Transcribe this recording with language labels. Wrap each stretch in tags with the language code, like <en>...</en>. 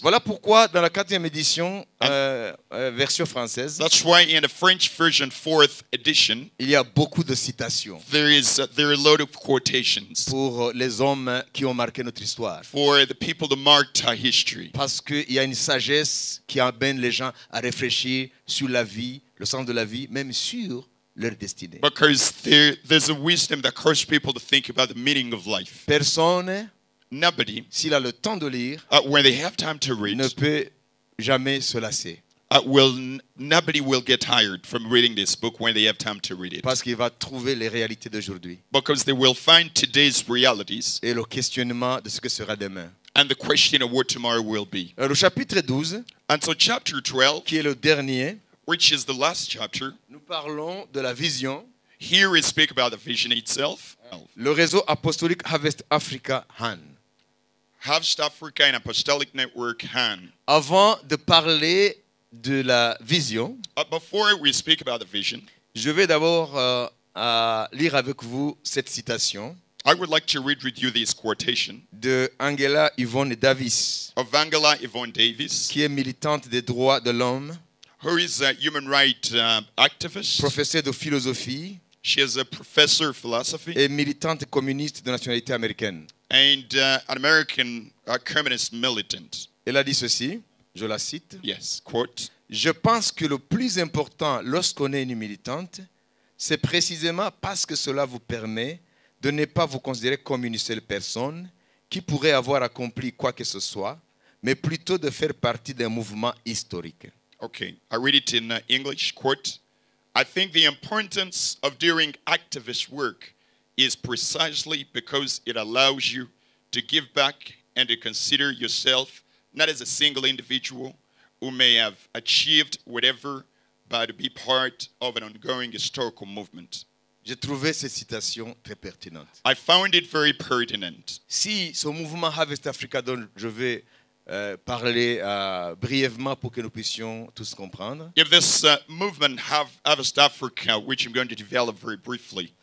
<fr>Voilà pourquoi dans la 4e édition, version française,</fr> <en>That's why in the French version 4th edition,</en> <fr>il y a beaucoup de citations</fr> <en>there are a lot of quotations</en> <fr>pour les hommes qui ont marqué notre histoire.</fr> <en>for the people that marked our history.</en> <fr>Parce qu'il y a une sagesse qui amène les gens à réfléchir sur la vie, le sens de la vie, même sur leur destinée.</fr> <en>Because there's a wisdom that causes people to think about the meaning of life.</en> <fr>Personne,</fr> <en>Nobody,</en> <fr>s'il a le temps de lire,</fr> <en>when they have time to read,</en> <fr>ne peut jamais se lasser.</fr> <en>nobody will get tired from reading this book when they have time to read it.</en> <fr>Parce qu'il va trouver les réalités d'aujourd'hui</fr> <en>Because they will find today's realities</en> <fr>et le questionnement de ce que sera demain.</fr> <en>and the question of what tomorrow will be.</en> <fr>Le chapitre 12,</fr> <en>And so chapter 12,</en> <fr>qui est le dernier,</fr> <en>which is the last chapter,</en> <fr>nous parlons de la vision.</fr> <en>here we speak about the vision itself.</en> <fr>Le réseau apostolique Harvest Africa Han.</fr> <en>Harvest Africa and Apostolic Network Han.</en> <fr>Avant de parler de la vision,</fr> <en>Before we speak about the vision,</en> <fr>je vais d'abord lire avec vous cette citation</fr> <en>I would like to read with you this quotation</en> <fr>de Angela Yvonne Davis,</fr> <en>of Angela Yvonne Davis,</en> <fr>qui est militante des droits de l'homme,</fr> <en>who is a human rights activist.</en> <fr>professeure de philosophie</fr> <en>She is a professor of philosophy</en> <fr>et militante communiste de nationalité américaine.</fr> <en>and an American communist militant.</en> <fr>Elle a dit ceci, je la cite.</fr> <en>Yes, quote.</en> <fr>Je pense que le plus important lorsqu'on est une militante, c'est précisément parce que cela vous permet de ne pas vous considérer comme une seule personne qui pourrait avoir accompli quoi que ce soit, mais plutôt de faire partie d'un mouvement historique.</fr> <en>Okay, I read it in English, quote. I think the importance of doing activist work is precisely because it allows you to give back and to consider yourself not as a single individual who may have achieved whatever, but to be part of an ongoing historical movement.</en> <fr>J'ai trouvé cette citation très pertinente.</fr> <en>I found it very pertinent.</en> <fr>Si ce mouvement Harvest Africa dont je vais parler brièvement pour que nous puissions tous comprendre,</fr> <en>If this movement Harvest Africa, which I'm going to develop very briefly,</en>